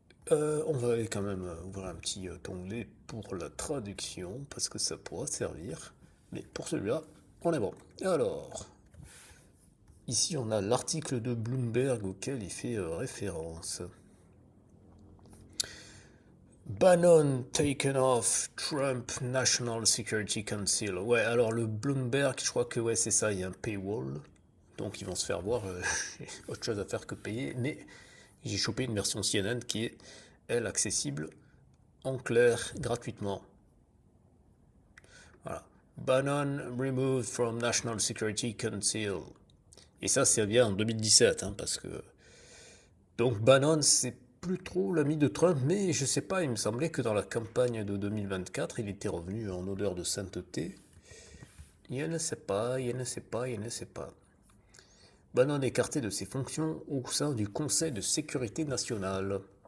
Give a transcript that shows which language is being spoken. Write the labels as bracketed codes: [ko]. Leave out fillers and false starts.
[fr] On va aller quand même ouvrir un petit onglet pour la traduction, parce que ça pourra servir. Mais pour celui-là, on est bon. Alors, ici on a l'article de Bloomberg auquel il fait référence. [en] Bannon taken off Trump National Security Council. [fr] Ouais, alors le Bloomberg, je crois que ouais, c'est ça, il y a un paywall. Donc ils vont se faire voir, autre chose à faire que payer. Mais j'ai chopé une version CNN qui est, elle, accessible en clair, gratuitement. Voilà. [en] Bannon removed from National Security Council. [fr] Et ça, c'est bien en 2017, hein, parce que... Donc Bannon, c'est plus trop l'ami de Trump, mais je sais pas, il me semblait que dans la campagne de 2024, il était revenu en odeur de sainteté. Je ne sais pas, je ne sais pas, je ne sais pas. Bannon écarté de ses fonctions au sein du Conseil de sécurité nationale.